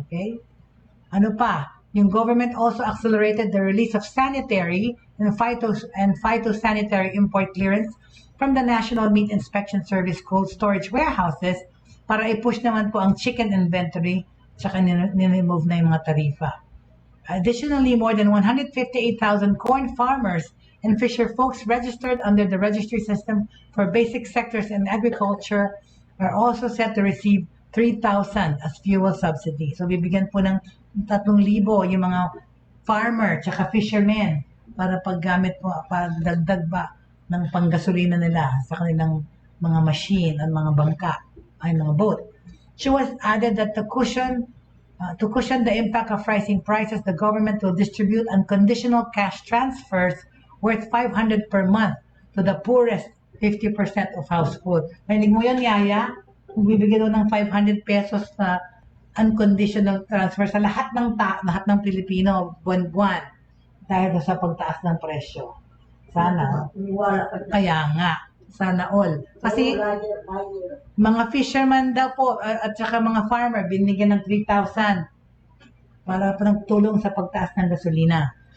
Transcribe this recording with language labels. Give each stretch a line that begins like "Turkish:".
English: Okay?
Filipino: Ano pa?
English: Yung government also accelerated the release of sanitary and phytosanitary import clearance from the National Meat Inspection Service cold storage warehouses
Filipino: para i-push naman po ang chicken inventory tsaka niremove na yung mga tarifa.
English: Additionally, more than 158,000 corn farmers and fisher folks registered under the registry system for basic sectors in agriculture are also set to receive 3,000 as fuel subsidy.
Filipino: So bibigyan po ng 3,000 yung mga farmer tsaka fishermen para paggamit po, pagdagdag ba ng panggasolina nila sa kanilang mga machine at mga bangka ay mga boat.
English: She was added that to cushion the impact of rising prices, the government will distribute unconditional cash transfers worth 500 per month to the poorest 50% of households.
Filipino: Narinig mo yan, Yaya? Bibigyan ng 500 pesos na unconditional transfer sa lahat ng Pilipino buwan-buwan dahil sa pagtaas ng presyo. Sana. Kaya nga. Sana all. Kasi mga fisherman daw po at saka mga farmer binigyan ng 3,000 para tulong sa pagtaas ng gasolina.